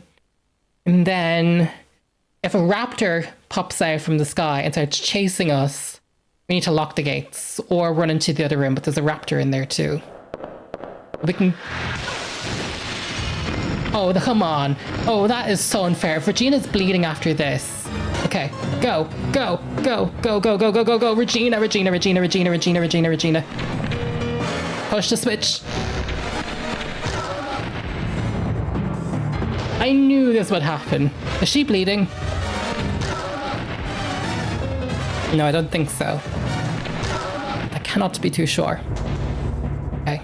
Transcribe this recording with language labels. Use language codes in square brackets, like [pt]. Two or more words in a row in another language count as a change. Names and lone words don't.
[en] And then if a raptor pops out from the sky and starts chasing us, we need to lock the gates or run into the other room, but there's a raptor in there too. We can... Oh, come on. Oh, that is so unfair. If Regina's bleeding after this. Okay, go, go, go, go, go, go, go, go, go. Regina, Regina, Regina, Regina, Regina, Regina, Regina. Push the switch. I knew this would happen. Is she bleeding? No, I don't think so. I cannot be too sure. Okay.